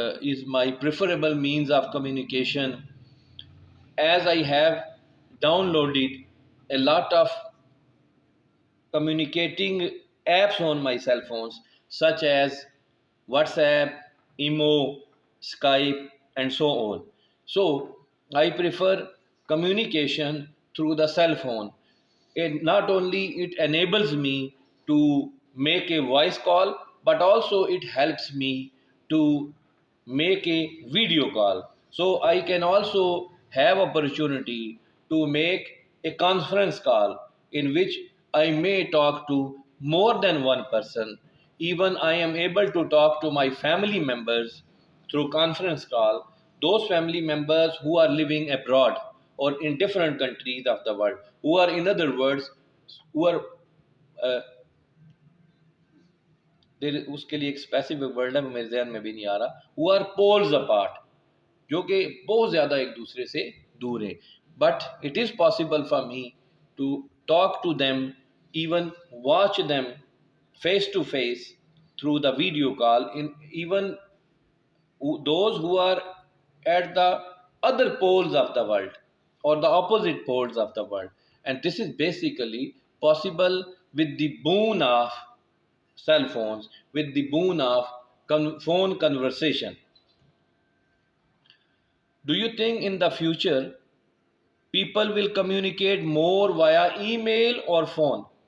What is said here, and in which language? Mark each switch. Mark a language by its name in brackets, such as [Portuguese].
[English] is my preferable means of communication, as I have downloaded a lot of communicating apps on my cell phones, such as WhatsApp, Imo, Skype, and so on. So I prefer communication through the cell phone. It not only it enables me to make a voice call, but also it helps me to make a video call. So I can also have opportunity to make a conference call in which I may talk to more than one person. Even I am able to talk to my family members through conference call, those family members who are living abroad or in different countries of the world, who are, in other words, who are uh, [Urdu] اس کے لیے ایک specific word ہے میرے ذہن میں بھی نہیں آ رہا، [English] who are poles apart، [Urdu] جو کہ بہت زیادہ ایک دوسرے سے دور ہیں. [English] But it is possible for me to talk to them, even watch them face to face through the video call, and even those who are at the other poles of the world or the opposite poles of the world. And this is basically possible with the boon of cell phones, with the boon of phone conversation. Do you think in the future people will communicate more via email or phone?